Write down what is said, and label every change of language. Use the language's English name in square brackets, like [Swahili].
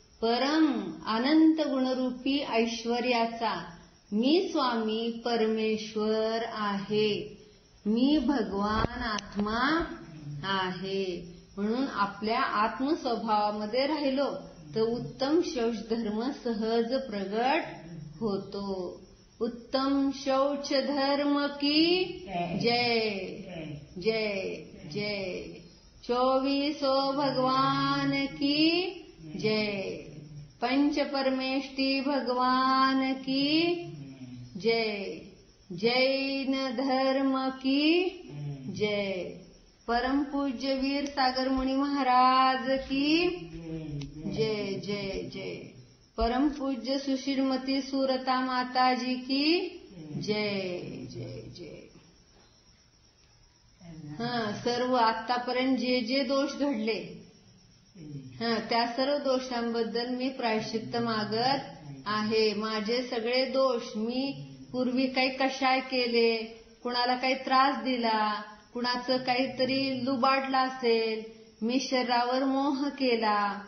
[Marathi] परम अनंत गुणरूपी ऐश्वर्याचा मी स्वामी परमेश्वर आहे. मी भगवान आत्मा आहे. म्हणून आपल्या आत्मस्वभावामध्ये राहिलो तर उत्तम शौच धर्म सहज प्रगट होतो. [Hindi] उत्तम शौच धर्म की जय जय जय. 24 भगवान की जय. पंच परमेष्टि भगवान की जय. जैन धर्म की जय. परम पूज्य वीर सागर मुनि महाराज की जय जय जय. परम पूज्य सुशीलमती सुरता माता जी की जय जय जय. [Marathi] सर्व आतापर्यंत जे दोष घडले त्या सर्व दोषांबद्दल मी प्रायश्चित्त मागत आहे. माझे सगळे दोष, मी पूर्वी काही कशाय केले, कुणाला काही त्रास दिला, कुणाचं काहीतरी लुबाडलं असेल, मी शरीरावर मोह केला,